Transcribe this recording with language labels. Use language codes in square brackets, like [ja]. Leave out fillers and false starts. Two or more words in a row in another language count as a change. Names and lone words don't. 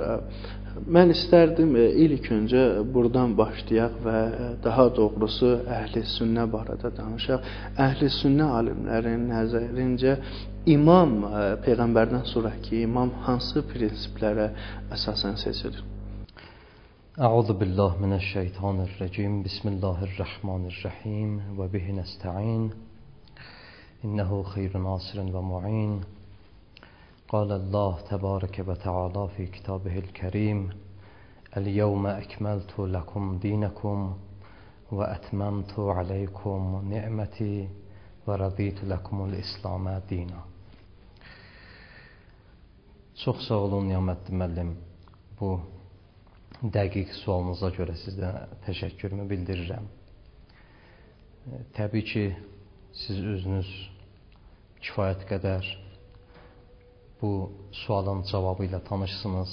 [az] Mən istərdim ilk öncə buradan başlayaq və daha doğrusu Əhl-i Sünnə barədə danışaq. Əhl-i Sünnə alimlərinin nəzərincə imam, peyğəmbərdən sonraki imam hansı prinsiplərə əsasən seçilir? [ar] أعوذ بالله من الشيطان الرجيم. بسم الله الرحمن الرحيم وبه نستعين. إنه خير ناصر ومعين. قال الله تبارك وتعالى في كتابه الكريم اليوم أكملت لكم دينكم وأتممت عليكم نعمتي ورضيت لكم الإسلام دينا. [az] Çox sağ olun Niyamətli müəllim. Bu dəqiq sualınıza görə sizə təşəkkürümü bildirirəm. Təbii ki, siz özünüz kifayət qədər bu sualın cavabı ilə tanışsınız.